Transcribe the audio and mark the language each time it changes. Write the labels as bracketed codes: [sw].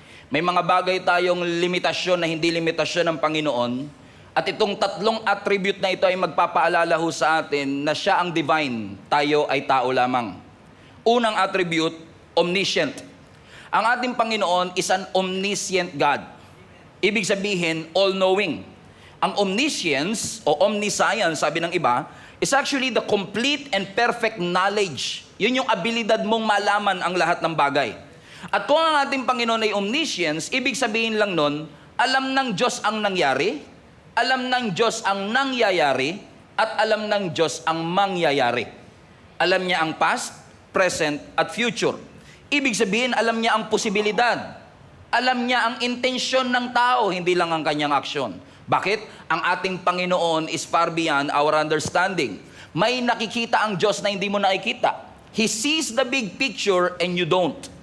[tl] May mga bagay tayong limitasyon na hindi limitasyon ng Panginoon, at itong tatlong attribute na ito ay magpapaalala ho sa atin na siya ang divine, tayo ay tao lamang. Unang attribute, omniscient. Ang ating Panginoon [en] is an omniscient God. [tl] Ibig sabihin, all-knowing. Ang omniscience o omniscience, sabi ng iba, [en] is actually the complete and perfect knowledge. [tl] Yun yung abilidad mong malaman ang lahat ng bagay. At kung ang ating Panginoon ay omniscience, ibig sabihin lang nun, alam ng Diyos ang nangyari, alam ng Diyos ang nangyayari, at alam ng Diyos ang mangyayari. Alam niya ang past, present, at future. Ibig sabihin, alam niya ang posibilidad. Alam niya ang intensyon ng tao, hindi lang ang kanyang aksyon. Bakit? Ang ating Panginoon [en] is far beyond our understanding. [tl] May nakikita ang Diyos na hindi mo nakikita. [en] He sees the big picture and you don't.